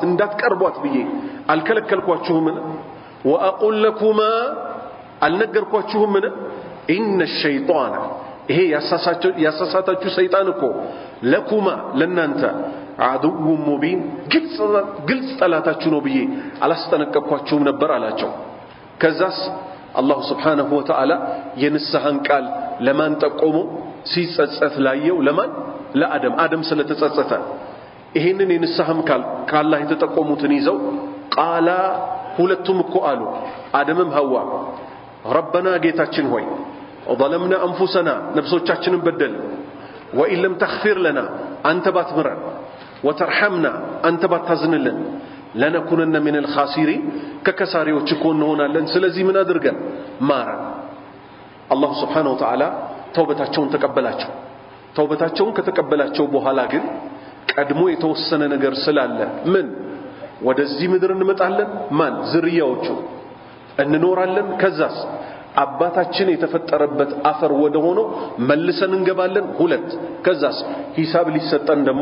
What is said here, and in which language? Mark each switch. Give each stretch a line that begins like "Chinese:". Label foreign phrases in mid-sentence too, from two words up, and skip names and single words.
Amharic: እንዳትቀርቧት ብዬ አልከለከልኳችሁምን
Arabic: وأقل لكما
Amharic: አልነገርኳችሁምን
Arabic: إن الشيطان
Amharic: ይሄ ያሳሳታችሁ ሰይጣን እኮ ለኩማ ለናንተ
Arabic: عدو مبين
Amharic: ግልጽ ጠላታችሁ ነው ብዬ አላስጠነቀቅኳችሁም ነበር አላቸው ከዛስ አላህ
Arabic: سبحانه وتعالى
Amharic: የንስሐን ቃል ለማን ጠቆሙ ሲጸጸት ላየው ለማን ለአደም ስለተጸጸተ ይሄንን የንስሐም ቃል ከአላህ የተጠቆሙትን ይዘው ቃላ ሁለቱም እኮ አሉ አደምም ሐዋ ረበና ጌታችን ሆይ
Arabic: ظلمنا انفسنا
Amharic: ነፍሶቻችንን በደል
Arabic: وان لم تغفر لنا
Amharic: አንተ ባትምረን وترحمنا አንተ ባታዝንልን لنكونن
Arabic: من الخاسرين
Amharic: ከከሳሪዎች እኮ እንሆናለን ስለዚህ ምን አድርገን ማረን አላህ
Arabic: سبحانه وتعالى
Amharic: ተውበታቸውን ተቀበላቸው ተውበታቸውን ከተቀበላቸው በኋላ ግን ቀድሞ የተወሰነ ነገር ስላለ ምን ወደዚህ ምድር እንመጣለን ማን ዝርያዎቹ እንኖራለን ከዛስ አባታችን የተፈጠረበት አፈር ወደ ሆኖ መልሰን እንገባለን ሁለት ከዛስ ሂሳብ ሊሰጠን ደግሞ